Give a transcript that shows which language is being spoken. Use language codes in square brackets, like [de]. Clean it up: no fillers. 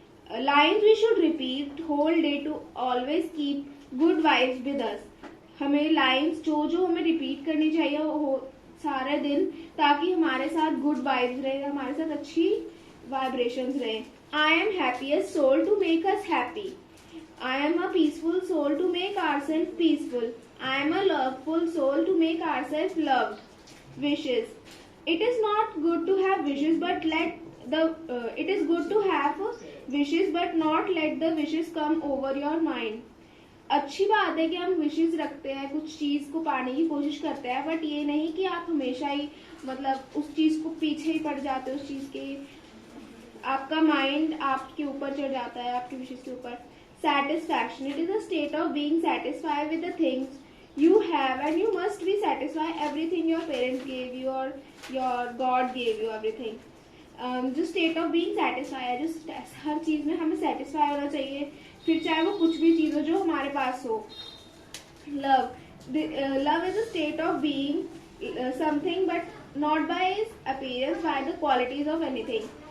[en] Lines we should repeat whole day to always keep good vibes with us. [hi] हमें lines जो हमें repeat करनी चाहिए वो सारे दिन, ताकि हमारे साथ गुड वाइब्स रहे, हमारे साथ अच्छी वाइब्रेशंस रहे. [en] I am happiest soul to make us happy. I am a peaceful soul to make ourselves peaceful. I am a loveful soul to make ourselves loved. Wishes. It is not good to have wishes, but it is good to have wishes, but not let the wishes come over your mind. [hi] अच्छी बात है कि हम wishes रखते हैं, कुछ चीज को पाने की कोशिश करते हैं, बट ये नहीं कि आप हमेशा ही मतलब उस चीज को पीछे ही पड़ जाते हो. उस चीज के आपका माइंड आपके ऊपर चढ़ जाता है, आपके विशेस के ऊपर. [en] Satisfaction. It is a state of being satisfied with the things you have, and you must be satisfied everything your parents gave you or your God gave you everything. [hi] जो state of being satisfy है, जो हर चीज में हमें satisfy होना चाहिए, फिर चाहे वो कुछ भी चीज हो जो हमारे पास हो. [en] Love is a state of being something but not by its appearance, by the qualities of anything.